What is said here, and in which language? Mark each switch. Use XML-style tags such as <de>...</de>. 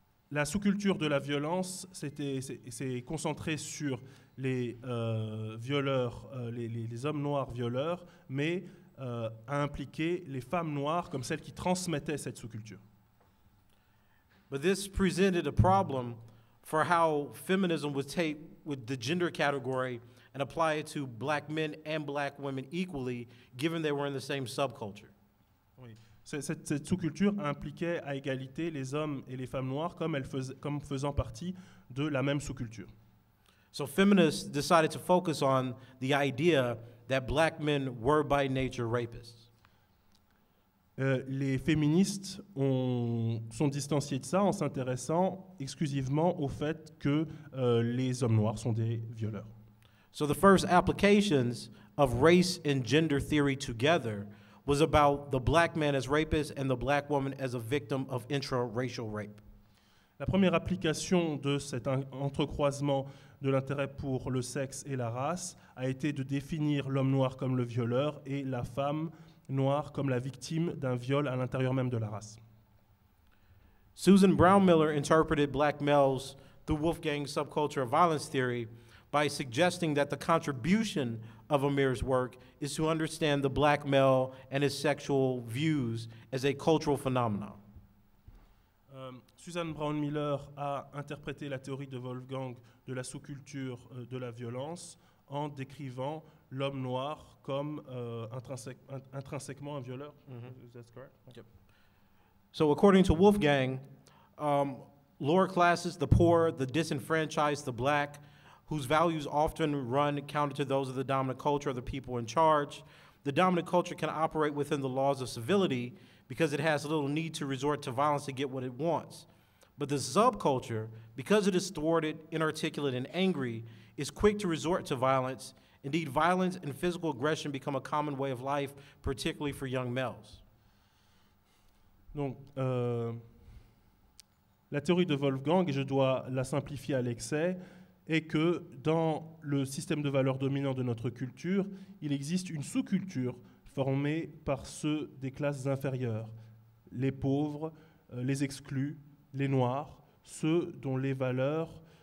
<fr>La sous-culture de la violence s'est concentrée sur les violeurs, les hommes noirs violeurs, mais a impliqué les femmes noires comme celles qui transmettaient cette sous-culture.</fr> <en>But this presented a problem for how feminism would take with the gender category and apply it to black men and black women equally, given they were in the same subculture.</en> <fr>Oui. Cette sous-culture impliquait à égalité les hommes et les femmes noires comme faisant partie de la même sous-culture.</fr> <en>So feminists decided to focus on the idea that black men were by nature rapists.</en> <fr>Les féministes sont distanciés de ça en s'intéressant exclusivement au fait que les hommes noirs sont des violeurs.</fr> <en>So the first applications of race and gender theory together was about the black man as rapist and the black woman as a victim of intra-racial rape.</en> <fr>La première application de cet entrecroisement de l'intérêt pour le sexe et la race a été de définir l'homme noir comme le violeur et la femme noire comme la victime d'un viol à l'intérieur même de la race.</fr> <en>Susan Brown-Miller interpreted black males through Wolfgang's subculture of violence theory by suggesting that the contribution of Amir's work is to understand the black male and his sexual views as a cultural phenomenon.</en> <fr>Susan Brown-Miller a interprété la théorie de Wolfgang de la sous-culture de la violence en décrivant l'homme noir comme intrinsèquement un violeur. Mm-hmm.</fr> <en>Is that correct? Yep. So according to Wolfgang, lower classes, the poor, the disenfranchised, the black, whose values often run counter to those of the dominant culture or the people in charge. The dominant culture can operate within the laws of civility because it has little need to resort to violence to get what it wants. But the subculture, because it is thwarted, inarticulate, and angry, is quick to resort to violence. Indeed, violence and physical aggression become a common way of life, particularly for young males.</en> <fr>Donc, la théorie de Wolfgang, et je dois la simplifier à l'excès, est que dans le système de valeurs dominant de notre culture, il existe une sous-culture formée par ceux des classes inférieures, les pauvres, les exclus, les noirs, ceux dont les valeurs</fr>